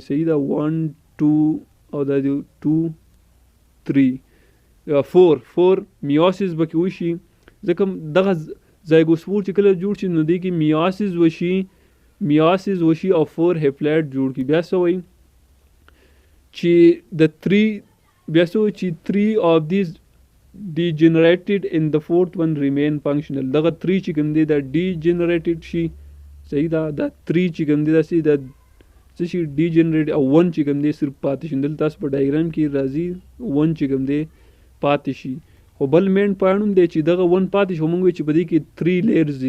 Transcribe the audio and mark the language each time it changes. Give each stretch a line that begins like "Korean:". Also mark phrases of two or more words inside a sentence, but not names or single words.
Pashto: صحیح ده. 1 2 او دا 2 3 4 میاسیس به کې وشي. ځکه دغه زایګوسفور چې کله جوړ شي نو دې کې میاسیس وشي او 4 هیپلایډ جوړ کی. بیا څه وایي چې د 3 بیا څه وایي چې
English: 3 of these degenerated in the 4th one remain functional.
Pashto: دغه 3 چې کوم دی دا degenerated شي. صحیح ده. دا 3 چې کوم دی دا څه شي degenerate او 1 چې کوم دی صرف پاتې شي. دلته تاسو په ډایګرام کې راځي 1 چې کوم دی پاتې شي. خو بل
English: main point
Pashto: هم دی چې دغه 1 پاتې شي موږ چې په دې کې 3 لیئرز دي.